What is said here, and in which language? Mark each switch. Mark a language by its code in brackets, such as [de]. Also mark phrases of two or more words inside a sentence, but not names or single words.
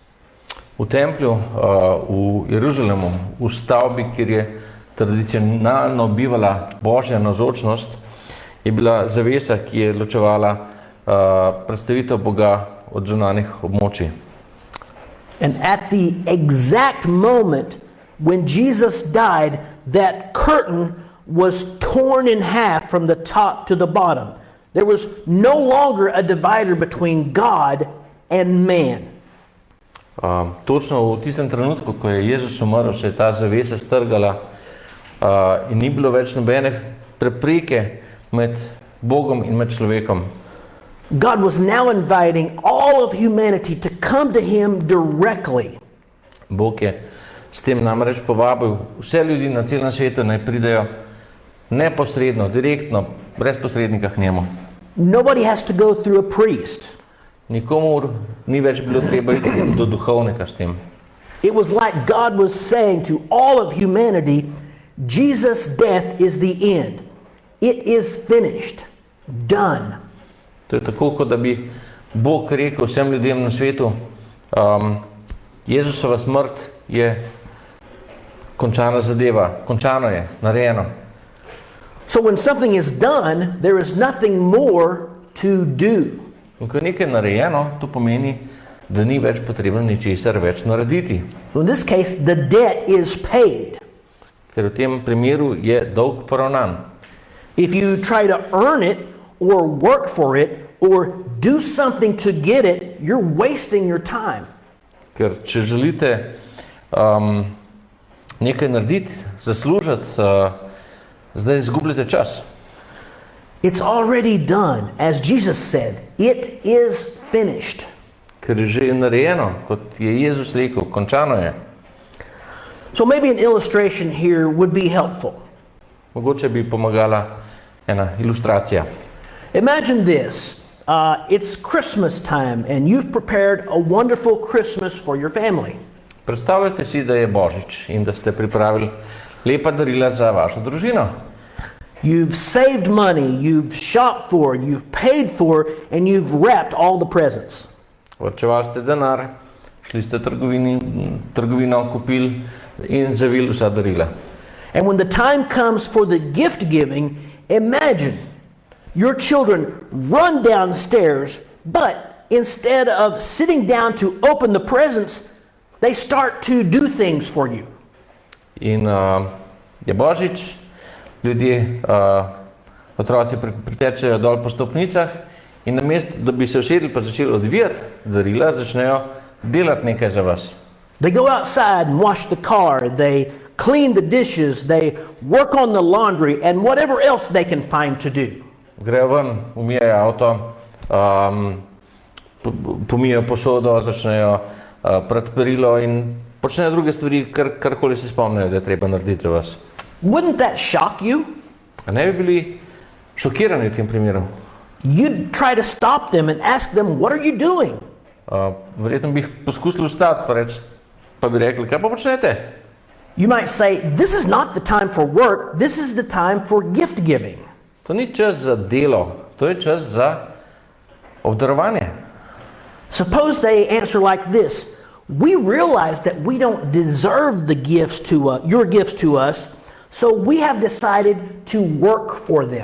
[sl] V templju v Jeruzalemu, v stavbi, kjer je tradicionalno bivala Božja navzočnost, je bila zavesa, ki je ločevala predstavitev Boga od zunanjih območij. [en] And at the exact moment when Jesus died, that curtain was torn in half from the top to the bottom. There was no longer a divider between God and man. [sl] Točno v tistem trenutku, ko je Jezus umrl, se je ta zavesa strgala in ni bilo več nobene prepreke med Bogom in med človekom. [en] God was now inviting all of humanity to come to him directly. [sl] Bog je s tem namreč povabil vse ljudi na celem svetu, naj pridejo neposredno, direktno, brez posrednika k njemu. [en] Nobody has to go through a priest. [sl] Nikomur ni več bilo treba iti do duhovnika s tem. [en] It was like God was saying to all of humanity, Jesus' death is the end. It is finished. Done. [sl] To je tako, kot da bi Bog rekel vsem ljudem na svetu, Jezusova smrt je končana zadeva, končano je, narejeno. [en] So when something is done, there is nothing more to do. [sl] In ko je nekaj narejeno, to pomeni, da ni več potrebno ničesar več narediti. [en] In this case, the debt is paid. [sl] Ker v tem primeru je dolg poravnan. [en] If you try to earn it or work for it or do something to get it, you're wasting your time. [sl] Ker če želite nekaj narediti, zaslužiti, zdaj izgubljate čas. [en] It's already done. As Jesus said, it is finished. [sl] Ker je že narejeno, kot je Jezus rekel, končano je. [en] So maybe an illustration here would be helpful. [sl] Mogoče bi pomagala ena ilustracija. [en] Imagine this. It's Christmas time and you've prepared a wonderful Christmas for your family. [sl] Predstavljajte si, da je Božič in da ste pripravili lepa darila za vašo družino. [en] You've saved money, you've shopped for it, you've paid for it, and you've wrapped all the presents. [sl] Varčevali ste denar, šli ste v trgovino, kupili in zavil vsa darila. [en] And when the time comes for the gift giving, imagine your children run downstairs, but instead of sitting down to open the presents, they start to do things for you. [sl] In je Božič, ljudje, otroci pritečejo dol po stopnicah in namesto, da bi se usedli pa začeli odvijati darila, začnejo delati nekaj za vas. [en] They go outside and wash the car, they clean the dishes, they work on the laundry, and whatever else they can find to do. [sl] Grejo ven, umijajo avto, pomijajo posodo, začnejo prati perilo in počnejo druge stvari, karkoli se spomnijo, da je treba narediti za vas. [en] Wouldn't that shock you? [sl] A ne bi bili šokirani v tem primeru? [en] You'd try to stop them and ask them, what are you doing? [sl] Verjetno bi jih poskusili ustati, pa bi rekli, kaj pa počnete? [en] You might say, this is not the time for work, this is the time for gift giving. [sl] To ni čas za delo, to je čas za obdarovanje. [en] Suppose they answer like this, we realize that we don't deserve the gifts your gifts to us, so we have decided to work for them.